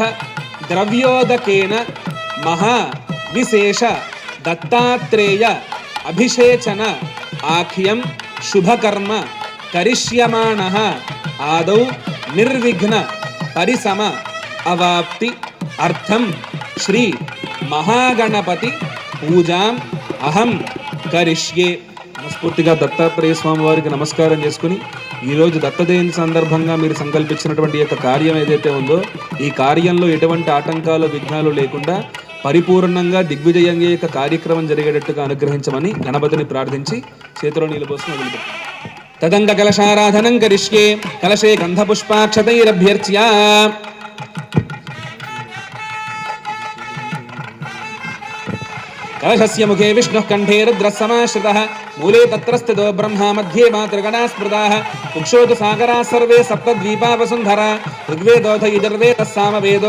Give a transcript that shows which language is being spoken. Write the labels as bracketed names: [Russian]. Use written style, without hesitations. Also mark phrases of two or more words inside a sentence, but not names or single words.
[Sanskrit] द्रव्योदकेन महा विशेष दत्तात्रेय अभिषेचन आख्यम शुभकर्म करिष्यमाणः आदौ निर्विघ्न परिसम अवाप्ति अर्थम श्री महागणपति पूजां अहम करिष्ये। [Telugu] మనస్ఫూర్తిగా దత్తాత్రేయ స్వామి వారికి నమస్కారం చేసుకుని ఈరోజు దత్తజయంతి సందర్భంగా మీరు సంకల్పించినటువంటి యొక్క కార్యం ఏదైతే ఉందో ఈ కార్యంలో ఎటువంటి ఆటంకాలు విఘ్నాలు లేకుండా పరిపూర్ణంగా దిగ్విజయంగా యొక్క కార్యక్రమం జరిగేటట్టుగా అనుగ్రహించమని గణపతిని ప్రార్థించి చేతిలో నీళ్ళు పోసుకుని వదిలిపెట్టారు. [Sanskrit] తదంగ కలశారాధనం కరిష్యే కలశే గంధపుష్పాక్షతైరభ్యర్చ్య कलशस्य मुखे विष्णुः कंठे रुद्रः समाश्रितः मूले तत्र स्थितो ब्रह्मा मध्ये मातृगणाः स्मृताः कुक्षोतु सागराः सर्वे सप्तद्वीपा वसुन्धरा ऋग्वेदोऽथ यजुर्वेदः सामवेदो